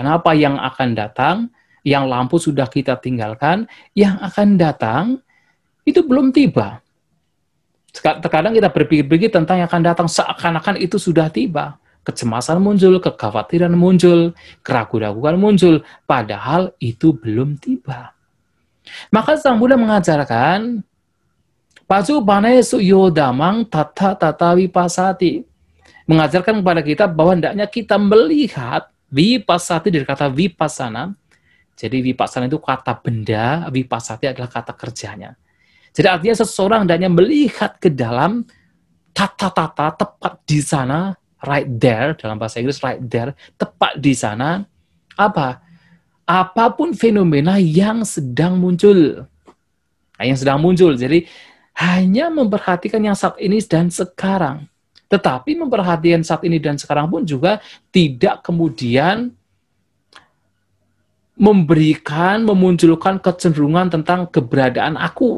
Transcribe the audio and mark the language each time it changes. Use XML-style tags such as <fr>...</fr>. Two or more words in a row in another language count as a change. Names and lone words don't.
<id>Karena apa yang akan datang yang lampu sudah kita tinggalkan, yang akan datang itu belum tiba. Terkadang kita berpikir-pikir tentang yang akan datang seakan-akan itu sudah tiba. Kecemasan muncul, kekhawatiran muncul, keraguan-keraguan muncul, padahal itu belum tiba. Maka Sang Buddha mengajarkan,</id> <pi>Pacupane suyodamang tata tata vipasati.</pi> <id>Mengajarkan kepada kita bahwa hendaknya kita melihat vipasati dari kata vipassana. Jadi vipassana itu kata benda, vipasati adalah kata kerjanya. Jadi artinya seseorang hendaknya melihat ke dalam tata-tata tepat di sana,</id> <en>right there,</en> <id>dalam bahasa Inggris</id> <en>right there,</en> <id>tepat di sana, apa? Apapun fenomena yang sedang muncul. Nah, yang sedang muncul, jadi hanya memperhatikan yang saat ini dan sekarang. Tetapi memperhatikan saat ini dan sekarang pun juga tidak kemudian memunculkan kecenderungan tentang keberadaan aku.</id>